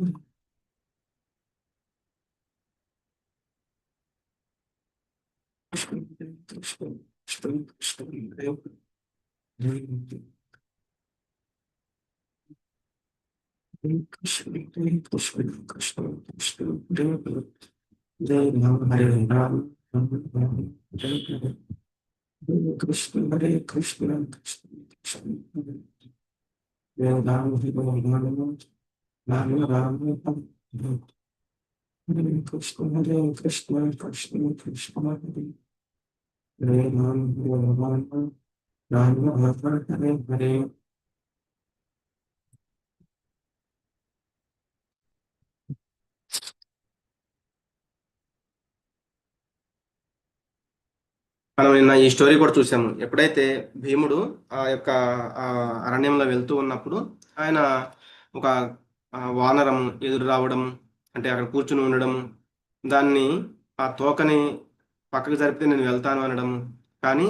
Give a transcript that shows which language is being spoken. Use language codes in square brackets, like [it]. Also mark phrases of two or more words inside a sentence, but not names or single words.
[sa] కృష్ణ కృష్ణ కృష్ణ కృష్ణ హరే కృష్ణ హరే కృష్ణ కృష్ణ కృష్ణ హరే జయ రామ హరే రామ రామ రామ జయ హరే. హరే కృష్ణ హరే కృష్ణ కృష్ణ కృష్ణ హరే జయ రామ హరే రామ రామ రామ హరే. హరే కృష్ణ హరే కృష్ణ కృష్ణ కృష్ణ హరే హరే రామ హరే రామ రామ రామ హరే హరే. [te] మనం నిన్న ఈ స్టోరీ కూడా చూసాము, ఎప్పుడైతే భీముడు ఆ యొక్క ఆ అరణ్యంలో వెళ్తూ ఉన్నప్పుడు ఆయన ఒక వానరం ఎదురు రావడం, అంటే అక్కడ కూర్చుని ఉండడం, దాన్ని ఆ తోకని పక్కకు జరిపితే నేను వెళ్తాను అనడం.